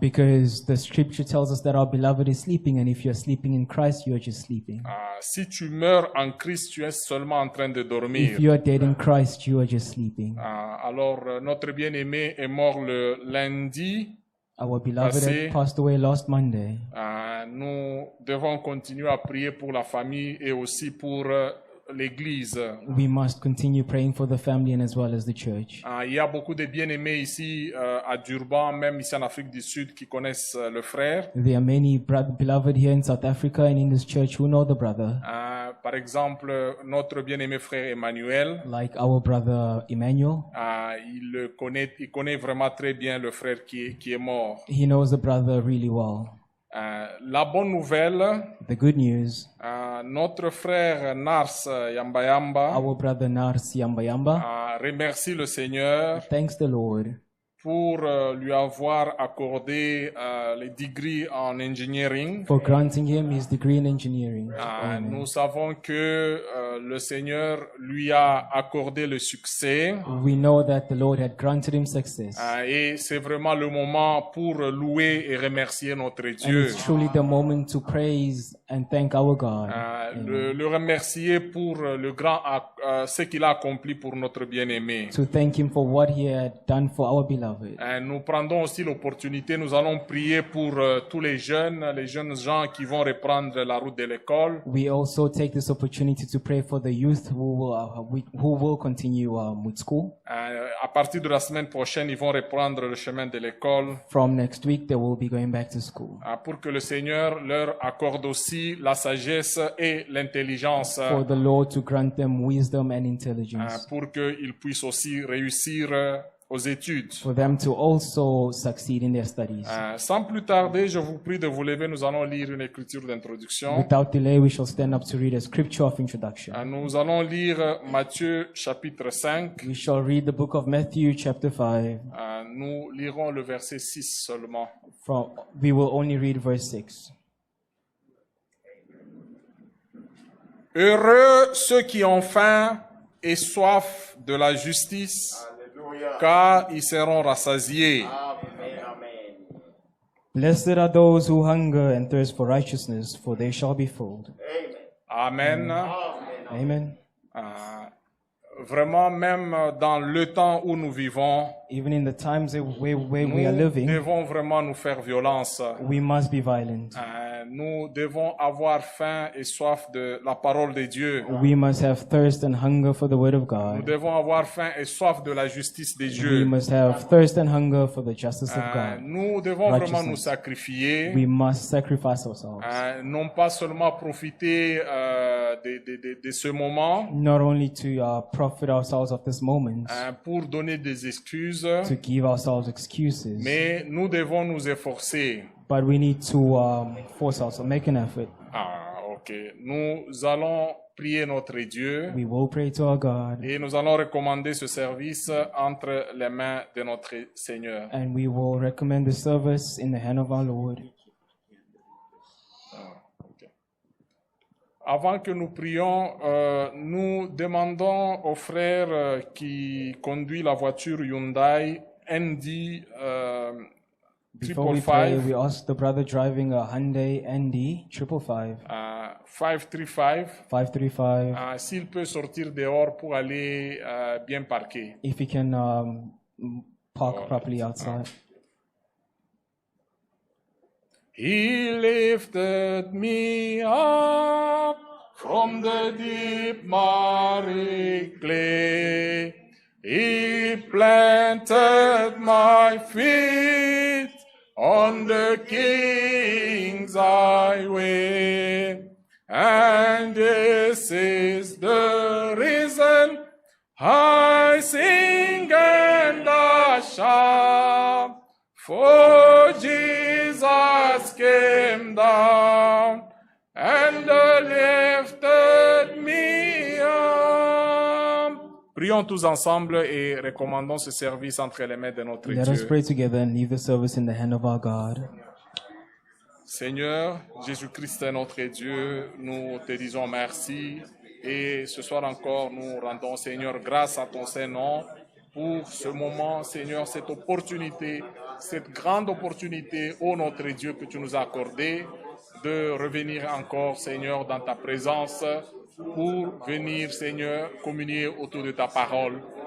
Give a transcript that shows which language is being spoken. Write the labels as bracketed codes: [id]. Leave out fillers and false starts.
[en] Because the scripture tells us that our beloved is sleeping, and if you're sleeping in Christ, you are just sleeping. [fr] Si tu meurs en Christ, tu es seulement en train de dormir. [en] If you are dead in Christ, you are just sleeping. [fr] Alors, notre bien-aimé est mort le lundi. [en] Our beloved had passed away last Monday. [fr] Nous devons continuer à prier pour la famille et aussi pour l'Église. [en] We must continue praying for the family and as well as the church. [fr] Il y a beaucoup de bien-aimés ici à Durban, même ici en Afrique du Sud, qui connaissent le frère. [en] There are many beloved here in South Africa and in this church who know the brother. [fr] Par exemple, notre bien-aimé frère Emmanuel. [en] Like our brother Emmanuel. [fr] Il connaît vraiment très bien le frère qui est mort. [en] He knows the brother really well. [fr] La bonne nouvelle, [en] the good news, [fr] notre frère Nars Yambayamba, [en] our brother Nars Yambayamba, [fr] remercie le Seigneur [en] thanks the Lord [fr] pour lui avoir accordé les degrés en engineering. [en] For granting him his degree in engineering. [fr] Nous savons que le Seigneur lui a accordé le succès. [en] We know that the Lord had granted him success. [fr] Et c'est vraiment le moment pour louer et remercier notre Dieu. [en] And it's truly the moment to praise and thank our God. [fr] Le remercier pour le grand ce qu'il a accompli pour notre bien-aimé. [en] To thank him for what he had done for our beloved. [fr] Nous prendrons aussi l'opportunité, nous allons prier pour tous les jeunes gens qui vont reprendre la route de l'école. [en] We also take this opportunity to pray for the youth who will continue with school. [fr] À partir de la semaine prochaine, ils vont reprendre le chemin de l'école. [en] From next week, they will be going back to school. [fr] Pour que le Seigneur leur accorde aussi la sagesse et l'intelligence. [en] For the Lord to grant them wisdom and intelligence. [fr] Pour qu'ils puissent aussi réussir aux études. [en] For them to also succeed in their studies. [fr] Sans plus tarder, je vous prie de vous lever. Nous allons lire une écriture d'introduction. [en] Without delay, we shall stand up to read a scripture of introduction. [fr] Nous allons lire Matthieu chapitre 5. [en] We shall read the book of Matthew chapter 5. [fr] Nous lirons le verset 6 seulement. [en] We will only read verse 6. [fr] Heureux ceux qui ont faim et soif de la justice, car ils seront rassasiés. [en] Blessed are those who hunger and thirst for righteousness, for they shall be filled. [fr] Amen. [en] Amen. [fr] Vraiment, même dans le temps où nous vivons, [en] Even in the times where we are [fr] nous [en] living, [fr] devons vraiment nous faire violence. [en] we must be violent. [fr] Nous devons avoir faim et soif de la parole de Dieu. [en] We must have thirst and hunger for the word of [fr] Nous [en] God. [fr] devons avoir faim et soif de la justice de [en] We [fr] Dieu. [en] must have thirst and hunger for the justice of God. [fr] Nous devons vraiment nous [en] Righteousness. [fr] sacrifier. [en] We must sacrifice ourselves. [fr] Non pas seulement profiter de ce moment [en] Not only to profit ourselves of this moment, [fr] pour donner des excuses, [en] to give ourselves excuses, [fr] mais nous devons nous efforcer. [en] but we need to force ourselves, make an effort. Ok. [fr] Nous allons prier notre Dieu [en] We will pray to our God, [fr] et nous allons recommander ce service entre les mains de notre Seigneur. [en] and we will recommend the service in the hand of our Lord. [fr] Avant que nous prions, nous demandons au frère qui conduit la voiture Hyundai ND [en] Before we pray, 555, we ask the brother driving a Hyundai ND 555, 535 535, [fr] s'il peut sortir dehors pour aller bien parquer. [en] if he can park properly outside. He lifted me up from the deep miry clay. He planted my feet on the King's highway. And this is the reason I sing and I shout. For Jesus came down and lifted me up. [fr] Prions tous ensemble et recommandons ce service entre les mains de notre [en] Let us [fr] Dieu. [en] pray together and leave the service in the hand of our God. [fr] Seigneur, Jésus-Christ est notre Dieu, nous te disons merci et ce soir encore nous rendons, Seigneur, grâce à ton Saint-Nom pour ce moment, Seigneur, cette opportunité, cette grande opportunité, ô notre Dieu, que tu nous as accordé de revenir encore, Seigneur, dans ta présence pour venir, Seigneur, communier autour de ta parole.